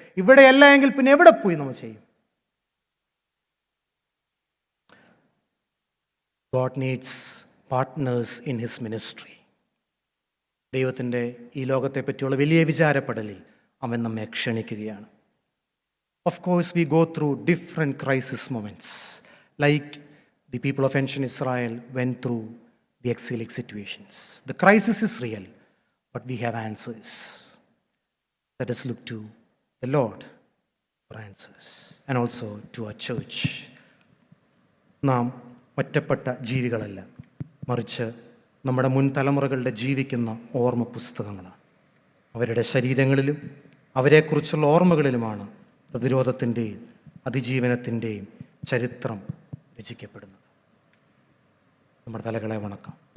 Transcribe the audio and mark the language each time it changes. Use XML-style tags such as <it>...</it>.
<ml>ഇവിടെയല്ല എങ്കിൽ പിന്നെ എവിടെ പോയി നമ്മൾ ചെയ്യും?</ml> <en>God needs partners in his ministry.</en> <ml>ദൈവത്തിൻ്റെ ഈ ലോകത്തെ പറ്റിയുള്ള വലിയ വിചാരപ്പെടലിൽ അവൻ നമ്മെ ക്ഷണിക്കുകയാണ്.</ml> <en>Of course, we go through different crisis moments, like the people of ancient Israel went through the exilic situations. The crisis is real, but we have answers. Let us look to the Lord for answers, and also to our church.</en> <ml>നാം ഒറ്റപ്പെട്ട ജീവികളല്ല, മറിച്ച് നമ്മുടെ മുൻ തലമുറകളുടെ ജീവിക്കുന്ന ഓർമ്മ പുസ്തകങ്ങളാണ്. അവരുടെ ശരീരങ്ങളിലും അവരെക്കുറിച്ചുള്ള ഓർമ്മകളിലുമാണ് പ്രതിരോധത്തിൻ്റെയും അതിജീവനത്തിൻ്റെയും ചരിത്രം രചിക്കപ്പെടുന്നത്. നമ്മുടെ തലകളെ വണക്കാം.</ml>